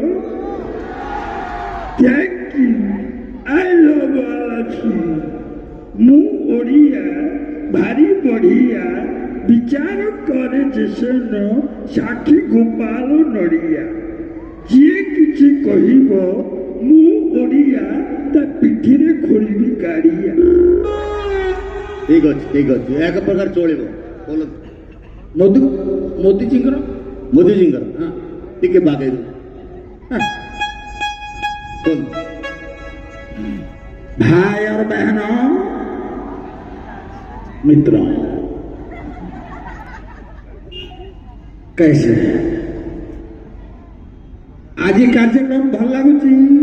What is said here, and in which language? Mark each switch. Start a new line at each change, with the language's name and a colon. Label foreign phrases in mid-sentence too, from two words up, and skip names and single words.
English: thank you I love all
Odia: ମୁଁ ଓଡ଼ିଆ ଭାରି ବଢ଼ିଆ ବିଚାର କରେ ଦେଶର ସାକ୍ଷୀ ଗୋପାଳ ନଡ଼ିଆ ଯିଏ କିଛି କହିବ ମୁଁ ଓଡ଼ିଆ ତା ପିଠିରେ ଖୋଲିବି ଗାଡ଼ିଆ। ଠିକ ଅଛି ଏକ ପ୍ରକାର ଚଳିବ ମୋଦିଜୀଙ୍କର ହଁ ଟିକେ ବାଗେଇ
Hindi: भाई और बहनों मित्रों कैसे आज ये कार्यक्रम
Odia: ଭଲ ଲାଗୁଛି